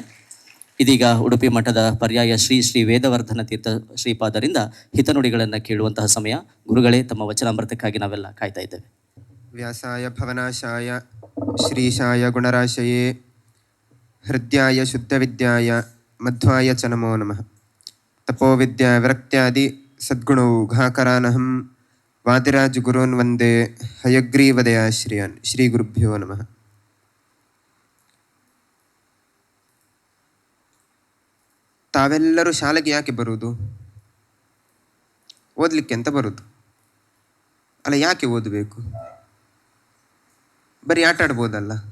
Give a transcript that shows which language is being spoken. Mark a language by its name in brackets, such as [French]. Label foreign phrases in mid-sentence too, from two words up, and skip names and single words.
[Kannada] ಇದೀಗ ಉಡುಪಿ ಮಠದ ಪರ್ಯಾಯ ಶ್ರೀ ಶ್ರೀ ವೇದವರ್ಧನ ತೀರ್ಥ ಶ್ರೀಪಾದರಿಂದ ಹಿತನುಡಿಗಳನ್ನು ಕೇಳುವಂತಹ ಸಮಯ. ಗುರುಗಳೇ, ತಮ್ಮ ವಚನಾಮೃತಕ್ಕಾಗಿ ನಾವೆಲ್ಲ ಕಾಯ್ತಾ ಇದ್ದೇವೆ. [Sanskrit] ವ್ಯಾಸಾಯ ಭವನಾಶಾಯ ಶ್ರೀಶಾಯ ಗುಣರಾಶಯೇ ಹೃದಯಾಯ ಶುದ್ಧವಿದ್ಯಾಯ ಮಧ್ವಾಯ ಚ ನಮೋ ನಮಃ. ತಪೋವಿದ್ಯಾ ವಿರಕ್ತ್ಯಾದಿ ಸದ್ಗುಣೌಘಾಕರಾನಹಂ ವಾದಿರಾಜ್ ಗುರುನ್ ವಂದೇ ಹಯಗ್ರೀವದಯಾಶ್ರಿಯಾನ್. ಶ್ರೀ ಗುರುಭ್ಯೋ ನಮಃ. [Kannada] ತಾವೆಲ್ಲರೂ ಶಾಲೆಗೆ ಯಾಕೆ ಬರುವುದು? ಓದಲಿಕ್ಕೆ ಅಂತ ಬರುವುದು ಅಲ್ಲ. ಯಾಕೆ ಓದಬೇಕು? ಬರೀ ಆಟ ಆಡ್ಬೋದಲ್ಲ.